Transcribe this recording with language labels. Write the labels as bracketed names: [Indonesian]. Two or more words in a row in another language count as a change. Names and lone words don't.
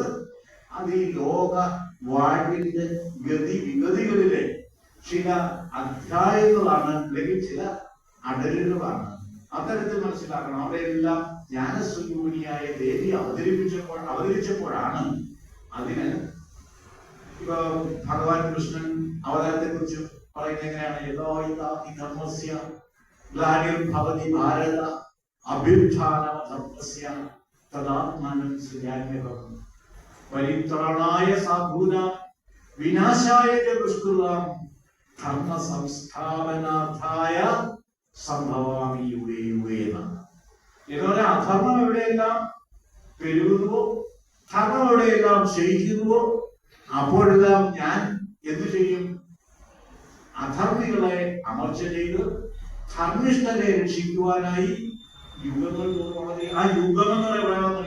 [Malayalam] അത് ഈ ലോക വാഴ്വിന്റെ ഗതിവിഗതികളിലെ ചില അധ്യായങ്ങളാണ്, അല്ലെങ്കിൽ ചില അടരുകളാണ്. അത്തരത്തിൽ മനസ്സിലാക്കണം. അവിടെയെല്ലാം ജ്ഞാനസ്വരൂപിണിയായ ദേവി അവതരിച്ചപ്പോഴാണ് അതിന് ഇപ്പൊ ഭഗവാൻ കൃഷ്ണൻ അവതാരത്തെ കുറിച്ച് പറയുന്നത് എങ്ങനെയാണ്? [Sanskrit] ധർമ്മസ്യ ഗ്ലാനിർഭവതി ഭാരത അഭ്യുത്ഥാനമധർമ്മസ്യ തദാത്മാനം സൃജാമ്യഹം പരിത്രാണായ സാധൂനാം വിനാശായ ച ദുഷ്കൃതാം ധർമ്മ സംസ്ഥാപനാർത്ഥായ സംഭവാമി യുഗേ യുഗേ എന്നാണ്. [Malayalam] ഇതുപോലെ അധർമ്മം എവിടെയെല്ലാം പെരുകുന്നുവോ, ധർമ്മം എവിടെയെല്ലാം ക്ഷയിക്കുന്നുവോ, അപ്പോഴെല്ലാം ഞാൻ എന്തു ചെയ്യും? അധർമ്മികളെ അമർച്ച ചെയ്ത് ധർമ്മിഷ്ഠരെ രക്ഷിക്കുവാനായി യുഗങ്ങൾ വളരെ ആ യുഗം എന്ന് പറയുന്നില്ല.